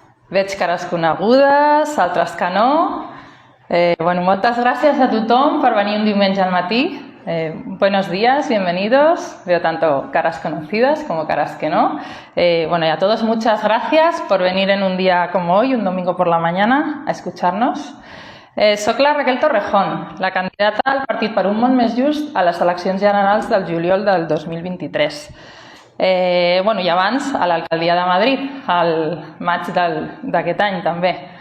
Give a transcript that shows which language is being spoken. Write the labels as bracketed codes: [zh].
[ca] Veig cares conegudes, altres que no. Moltes gràcies a tothom per venir un diumenge al matí. [es] Buenos días, bienvenidos. Veo tanto caras conocidas como caras que no. Y a todos muchas gracias por venir en un día como hoy, un domingo por la mañana, a escucharnos. [ca] Soc la Raquel Torrejón, la candidata al Partit per un món més just a les eleccions generals del juliol del 2023. I abans a l'alcaldia de Madrid, al maig d'aquest any també.